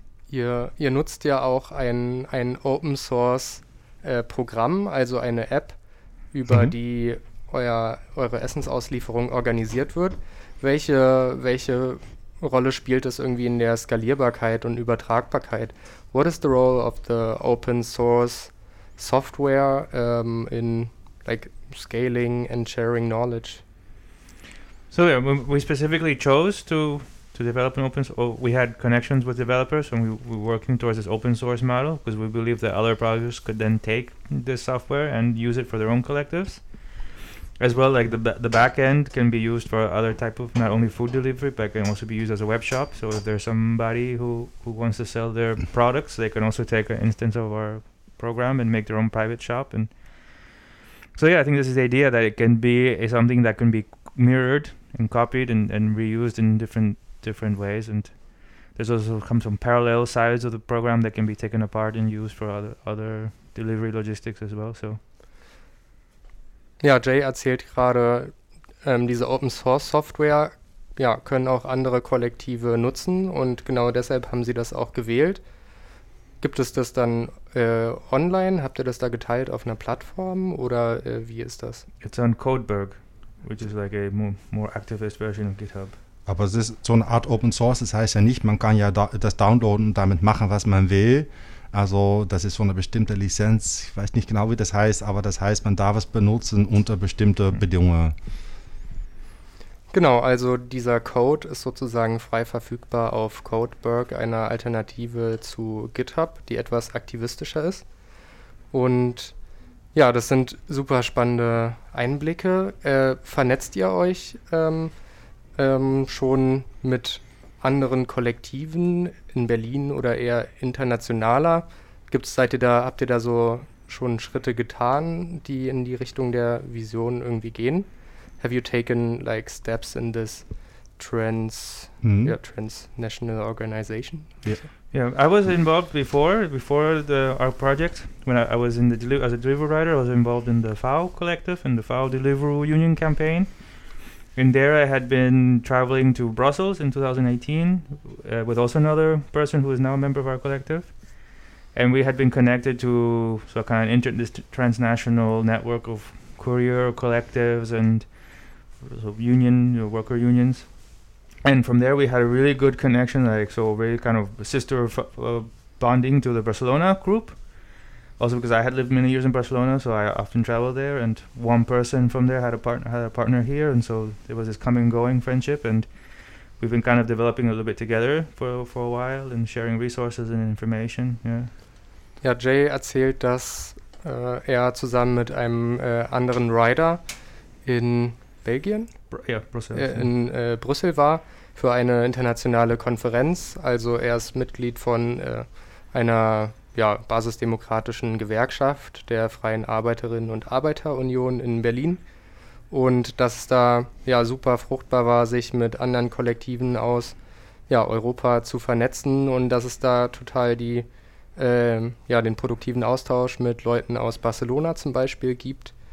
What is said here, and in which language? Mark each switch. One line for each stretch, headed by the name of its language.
German: Ihr nutzt ja auch ein Open Source Programm, also eine App, über die eure Essensauslieferung organisiert wird. Welche Rolle spielt das irgendwie in der Skalierbarkeit und Übertragbarkeit?
English: What is the role of the Open Source Software in like scaling and sharing knowledge. So yeah, we specifically chose to develop an open source. We had connections with developers and we were working towards this open source model because we believe that other projects could then take this software and use it for their own collectives. As well, like the back end can be used for other type of, not only food delivery, but can also be used as a web shop. So if there's somebody who wants to sell their products, they can also take an instance of our program and make their own private shop. And so, yeah, I think this is the idea that it can be something that can be mirrored and copied and reused in different ways. And there's also come some parallel sides of the program that can be taken apart and used for other delivery logistics as well. So.
German: Ja, Jay erzählt gerade, diese Open-Source-Software ja, können auch andere Kollektive nutzen und genau deshalb haben sie das auch gewählt. Gibt es das dann online? Habt ihr das da geteilt auf einer Plattform oder wie ist das?
English: It's on Codeberg, which is like a more activist version of GitHub.
German: Aber es ist so eine Art Open-Source, das heißt ja nicht, man kann ja das downloaden und damit machen, was man will. Also das ist so eine bestimmte Lizenz, ich weiß nicht genau, wie das heißt, aber das heißt, man darf es benutzen unter bestimmten Bedingungen. Genau, also dieser Code ist sozusagen frei verfügbar auf Codeberg, einer Alternative zu GitHub, die etwas aktivistischer ist. Und ja, das sind super spannende Einblicke. Vernetzt ihr euch schon mit anderen Kollektiven in Berlin oder eher internationaler? Habt ihr da so schon Schritte getan, die in die Richtung der Vision irgendwie gehen?
English: Have you taken like steps in this transnational organization? Yeah, I was involved before the our project. When I was in the as a delivery writer, I was involved in the FAO collective and the FAO delivery union campaign. And there I had been traveling to Brussels in 2018 with also another person who is now a member of our collective. And we had been connected to this transnational network of courier collectives and worker unions. And from there we had a really good connection, really kind of sister bonding to the Barcelona group. Also because I had lived many years in Barcelona, so I often traveled there, and one person from there had a partner here, and so there was this coming and going friendship, and we've been kind of developing a little bit together for a while and sharing resources and information. Yeah,
German: Jay erzählt, dass er zusammen mit einem anderen Rider in Belgien, Brüssel war für eine internationale Konferenz. Also er ist Mitglied von einer basisdemokratischen Gewerkschaft der Freien Arbeiterinnen und Arbeiterunion in Berlin und dass es da ja super fruchtbar war, sich mit anderen Kollektiven aus Europa zu vernetzen und dass es da total die den produktiven Austausch mit Leuten aus Barcelona zum Beispiel gibt.